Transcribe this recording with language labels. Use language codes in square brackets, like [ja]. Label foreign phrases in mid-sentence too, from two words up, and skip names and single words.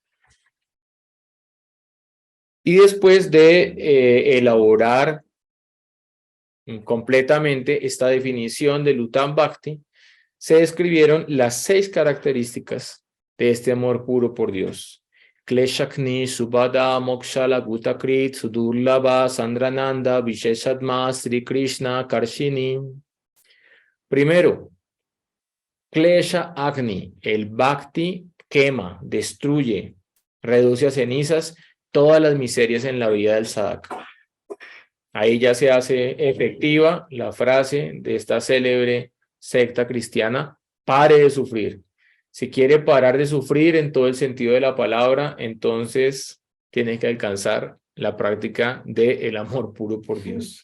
[es] Y después de elaborar completamente esta definición de Uttam Bhakti, se describieron las 6 características de este amor puro por Dios. [sa] Kleshakni, Subhada, Moksha, Laguta Krit, Sudurlabha, Sandrananda, Visheshadma, Sri Krishna, Karshini. Primero, Klesha Agni, [es] el Bhakti quema, destruye, reduce a cenizas todas las miserias en la vida del sadhaka. Ahí ya se hace efectiva la frase de esta célebre secta cristiana: pare de sufrir. Si quiere parar de sufrir en todo el sentido de la palabra, entonces tiene que alcanzar la práctica del amor puro por Dios.